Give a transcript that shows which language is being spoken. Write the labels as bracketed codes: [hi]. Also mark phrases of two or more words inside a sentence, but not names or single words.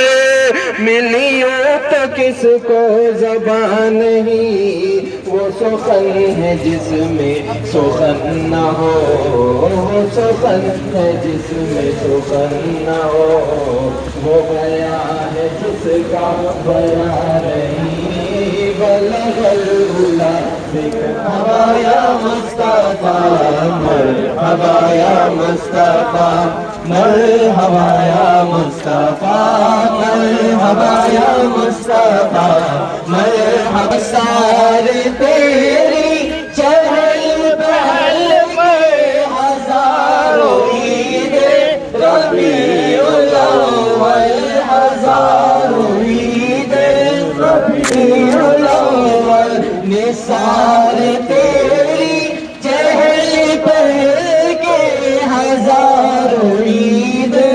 [ur] ملیوں تو کس کو زبان نہیں، وہ سخن ہے جس میں سخن نہ ہو، وہ سخن ہے جس میں سخن نہ ہو، وہ بیان ہے جس کا بیان نہیں، [ar] بلغ العلا مرحبا یا مصطفیٰ، مرحبا یا مصطفیٰ، مرحبا یا مصطفیٰ، مرحبا یا مصطفیٰ، مرحبا [ur] سارے تیری چہل پہل میں ہزاروں عید ربیع الاول، ہزاروں عید ربیع الاول، نثار تیری چہل پہل کے ہزاروں عید